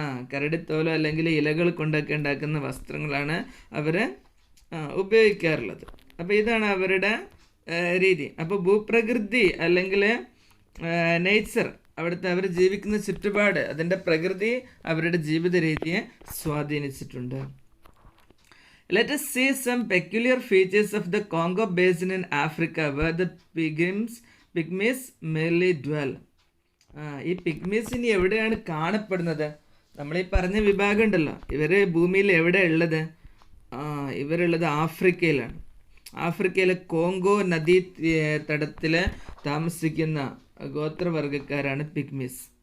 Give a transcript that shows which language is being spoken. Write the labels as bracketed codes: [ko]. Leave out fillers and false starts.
[ml] കരടിത്തോലോ അല്ലെങ്കിൽ ഇലകൾ കൊണ്ടൊക്കെ ഉണ്ടാക്കുന്ന വസ്ത്രങ്ങളാണ് അവർ ഉപയോഗിക്കാറുള്ളത്. അപ്പോൾ ഇതാണ് അവരുടെ രീതി. അപ്പോൾ ഭൂപ്രകൃതി അല്ലെങ്കിൽ നേച്ചർ, അവിടുത്തെ അവർ ജീവിക്കുന്ന ചുറ്റുപാട്, അതിൻ്റെ പ്രകൃതി അവരുടെ ജീവിത രീതിയെ സ്വാധീനിച്ചിട്ടുണ്ട്. [en] Let us see some peculiar features of the Congo Basin in Africa where the pygmies mainly dwell. [ml] ഈ പിഗ്മീസ് ഇനി എവിടെയാണ് കാണപ്പെടുന്നത്? നമ്മളീ പറഞ്ഞ വിഭാഗം ഉണ്ടല്ലോ, ഇവർ ഭൂമിയിൽ എവിടെ ഉള്ളത്? ഇവരുള്ളത് ആഫ്രിക്കയിലാണ്. ആഫ്രിക്കയിലെ കോങ്കോ നദീ തടത്തിൽ താമസിക്കുന്ന ഗോത്രവർഗക്കാരാണ് പിഗ്മീസ്.